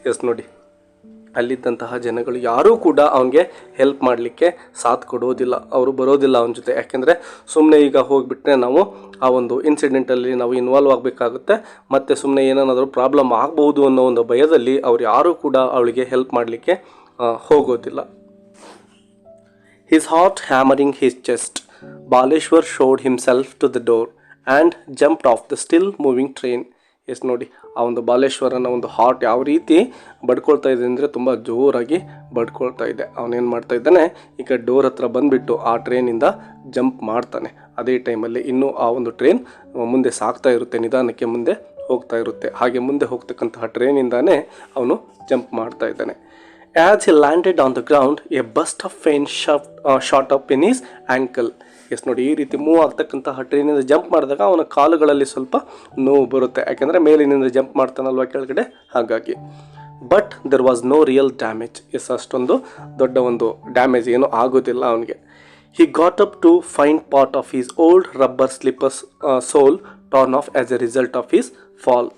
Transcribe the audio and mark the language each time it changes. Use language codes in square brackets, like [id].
[kn] S, ನೋಡಿ, ಅಲ್ಲಿದ್ದಂತಹ ಜನಗಳು ಯಾರೂ ಕೂಡ ಅವನಿಗೆ ಹೆಲ್ಪ್ ಮಾಡಲಿಕ್ಕೆ ಸಾಥ್ ಕೊಡೋದಿಲ್ಲ, ಅವರು ಬರೋದಿಲ್ಲ ಅವನ ಜೊತೆ. ಯಾಕೆಂದರೆ ಸುಮ್ಮನೆ ಈಗ ಹೋಗಿಬಿಟ್ರೆ ನಾವು ಆ ಒಂದು ಇನ್ಸಿಡೆಂಟಲ್ಲಿ ನಾವು ಇನ್ವಾಲ್ವ್ ಆಗಬೇಕಾಗುತ್ತೆ, ಮತ್ತು ಸುಮ್ಮನೆ ಏನಾದರೂ ಪ್ರಾಬ್ಲಮ್ ಆಗ್ಬೋದು ಅನ್ನೋ ಒಂದು ಭಯದಲ್ಲಿ ಅವ್ರು ಯಾರೂ ಕೂಡ ಅವಳಿಗೆ ಹೆಲ್ಪ್ ಮಾಡಲಿಕ್ಕೆ ಹೋಗೋದಿಲ್ಲ. [en] His heart hammering his chest, Baleshwar showed himself to the door and jumped off the still moving train. [kn] S, ನೋಡಿ, ಆ ಒಂದು ಬಾಲೇಶ್ವರನ ಒಂದು ಹಾರ್ಟ್ ಯಾವ ರೀತಿ ಬಡ್ಕೊಳ್ತಾ ಇದೆ ಅಂದರೆ ತುಂಬ ಜೋರಾಗಿ ಬಡ್ಕೊಳ್ತಾ ಇದೆ. ಅವನೇನು ಮಾಡ್ತಾ ಇದ್ದಾನೆ, ಈಗ ಡೋರ್ ಹತ್ರ ಬಂದುಬಿಟ್ಟು ಆ ಟ್ರೈನಿಂದ ಜಂಪ್ ಮಾಡ್ತಾನೆ. ಅದೇ ಟೈಮಲ್ಲಿ ಇನ್ನೂ ಆ ಒಂದು ಟ್ರೈನ್ ಮುಂದೆ ಸಾಗ್ತಾ ಇರುತ್ತೆ, ನಿಧಾನಕ್ಕೆ ಮುಂದೆ ಹೋಗ್ತಾ ಇರುತ್ತೆ. ಹಾಗೆ ಮುಂದೆ ಹೋಗ್ತಕ್ಕಂತಹ ಟ್ರೈನಿಂದಾನೇ ಅವನು ಜಂಪ್ ಮಾಡ್ತಾ ಇದ್ದಾನೆ. [en] As he landed on the ground, a burst of pain shot up in his ankle. [kn] S, ನೋಡಿ, ಈ ರೀತಿ ಮೂವ್ ಆಗ್ತಕ್ಕಂತಹ ಟ್ರೈನಿಂದ ಜಂಪ್ ಮಾಡಿದಾಗ ಅವನ ಕಾಲುಗಳಲ್ಲಿ ಸ್ವಲ್ಪ ನೋವು ಬರುತ್ತೆ, ಯಾಕೆಂದರೆ ಮೇಲಿನಿಂದ ಜಂಪ್ ಮಾಡ್ತಾನಲ್ವ ಕೆಳಗಡೆ, ಹಾಗಾಗಿ. [en] But there was no real damage. [kn] S, ಅಷ್ಟೊಂದು ದೊಡ್ಡ ಒಂದು ಡ್ಯಾಮೇಜ್ ಏನೂ ಆಗೋದಿಲ್ಲ ಅವನಿಗೆ. [en] He got up to find part of his old rubber slippers sole turn off as a result of his fall.